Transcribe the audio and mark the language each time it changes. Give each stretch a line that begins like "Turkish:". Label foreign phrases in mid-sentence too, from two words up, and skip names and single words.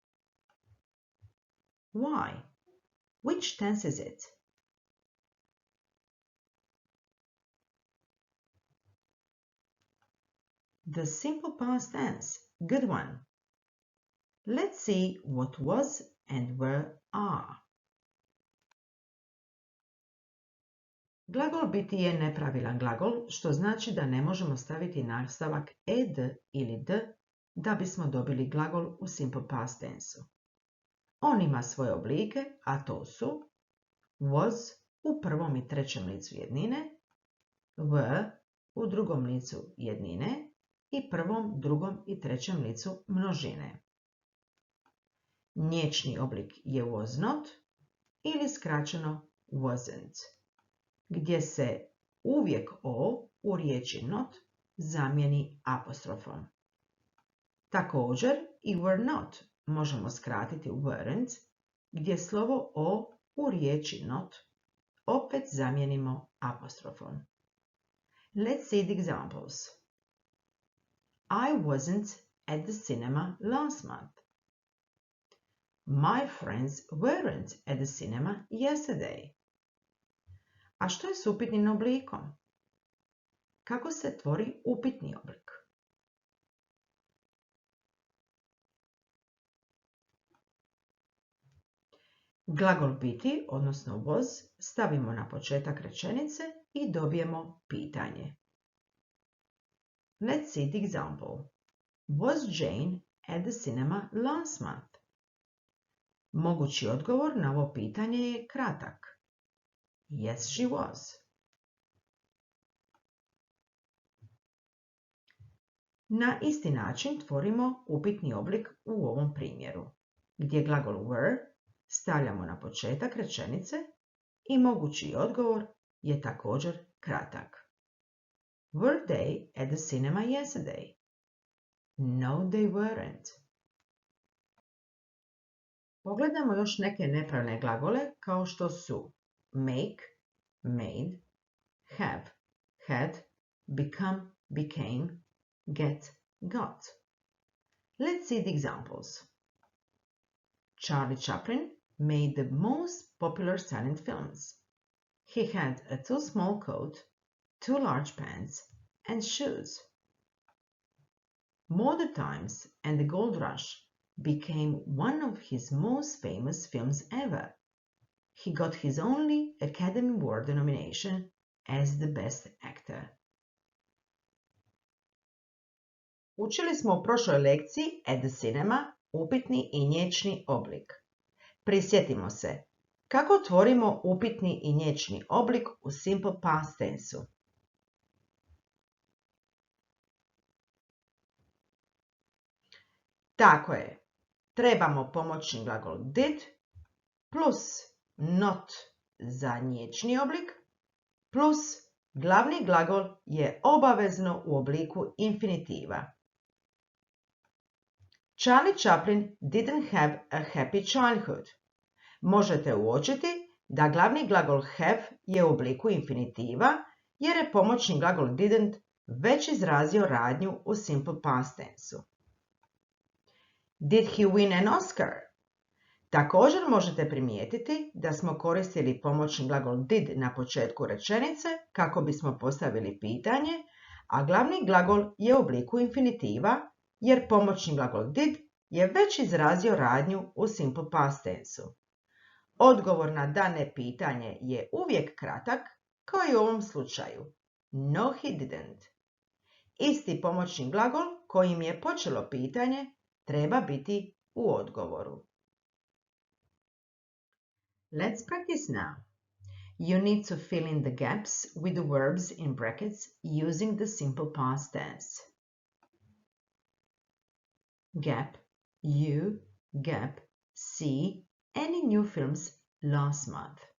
English: Why? Which tense is it? The simple past tense. Good one. Let's see what was and were are.
Croatian: Glagol biti je nepravilan glagol, što znači da ne možemo staviti nastavak ed ili d da bismo dobili glagol u
English: simple past tensu.
Croatian: On ima svoje oblike, a to su was u prvom i trećem licu jednine, were u drugom licu jednine i prvom, drugom i trećem licu množine. Nječni oblik je
English: was not
Croatian: ili skraćeno wasn't, gdje se uvijek o u riječi not zamijeni apostrofom. Također i
English: were not
Croatian: možemo skratiti u weren't, gdje slovo o u riječi not opet zamijenimo apostrofom.
English: Let's see the examples. I wasn't at the cinema last month. My friends weren't at the cinema yesterday.
Croatian: A što je s upitnim oblikom? Kako se tvori upitni oblik? Glagol biti, odnosno was, stavimo na početak rečenice i dobijemo pitanje.
English: Let's see the example. Was Jane at the cinema last month?
Croatian: Mogući odgovor na ovo pitanje je kratak.
English: Yes, she was.
Croatian: Na isti način tvorimo upitni oblik u ovom primjeru, gdje glagol were stavljamo na početak rečenice i mogući odgovor je također kratak.
English: Were they at the cinema yesterday? No, they weren't.
Croatian: Pogledamo još neke nepravne glagole kao što su
English: make, made, have, had, become, became, get, got. Let's see the examples. Charlie Chaplin made the most popular silent films. He had a too small coat, too large pants, and shoes. Modern Times and the Gold Rush became one of his most famous films ever. He got his only Academy Award nomination as the Best Actor.
Croatian: Učili smo u prošloj lekciji
English: at the cinema
Croatian: upitni i nječni oblik. Prisjetimo se, kako tvorimo upitni i nječni oblik u
English: simple past tensu.
Croatian: Tako je, trebamo pomoćni glagol did plus not za nječni oblik plus glavni glagol je obavezno u obliku infinitiva.
English: Charlie Chaplin didn't have a happy childhood.
Croatian: Možete uočiti da glavni glagol have je u obliku infinitiva jer je pomoćni glagol didn't već izrazio radnju u
English: simple past tense-u. Did he win an Oscar?
Croatian: Također možete primijetiti da smo koristili pomoćni glagol did na početku rečenice kako bismo postavili pitanje, a glavni glagol je u obliku infinitiva jer pomoćni glagol did je već izrazio radnju u
English: simple past tense-u.
Croatian: Odgovor na dane pitanje je uvijek kratak, kao i u ovom slučaju.
English: No, he didn't.
Croatian: Isti pomoćni glagol kojim je počelo pitanje treba biti u odgovoru.
English: Let's practice now. You need to fill in the gaps with the verbs in brackets using the simple past tense. Gap, you, gap, see, any new films last month.